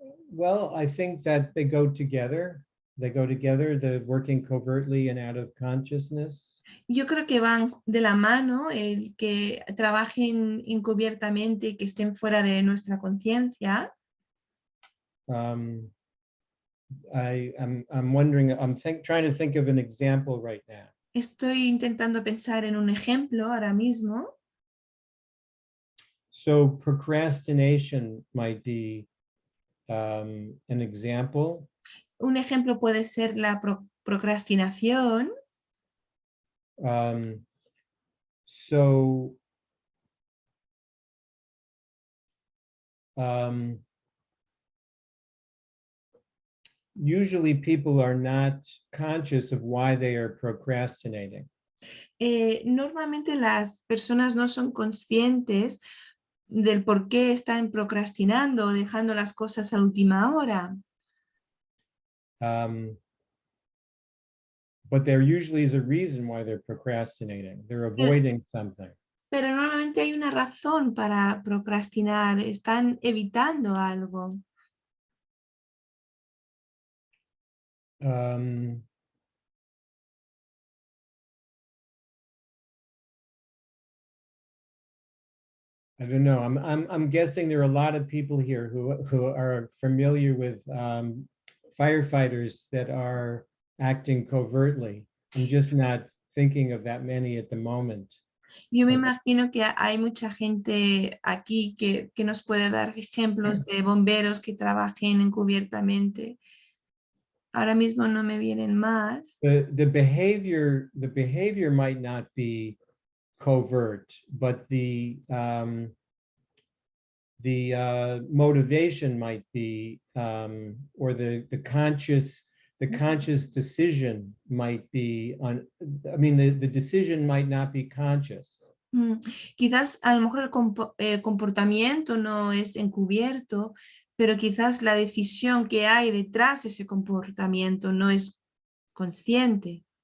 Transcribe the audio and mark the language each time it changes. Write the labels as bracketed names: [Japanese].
[English] Well, I think that they go together. They go together, the working covertly and out of consciousness. [Spanish] Yo creo que van de la mano, el que trabajen encubiertamente y que estén fuera de nuestra conciencia. [English] I'm wondering, trying to think of an example right now. [Spanish] Estoy intentando pensar en un ejemplo ahora mismo. [English] So procrastination might be an example. [Spanish] Un ejemplo puede ser la procrastinación. [English] So usually people are not conscious of why they are procrastinating. [Spanish] Normalmente las personas no son conscientes del por qué están procrastinando o dejando las cosas a última hora. [English] But there usually is a reason why they're procrastinating. They're avoiding something. [Spanish] Pero normalmente hay una razón para procrastinar, están evitando algo. [English] I don't know. I'm guessing there are a lot of people here who are familiar with firefighters that are acting covertly. I'm just not thinking of that many at the moment. [Spanish] Yo me imagino que hay mucha gente aquí que nos puede dar ejemplos de bomberos que trabajen encubiertamente. Ahora mismo no me vienen más. [English] The behavior might not be covert, but the motivation might be, or the conscious decision might be on. I mean, the decision might not be conscious. [Spanish] Quizás a lo mejor el comportamiento no es encubierto, pero quizás la decisión que hay detrás de ese comportamiento no es consciente.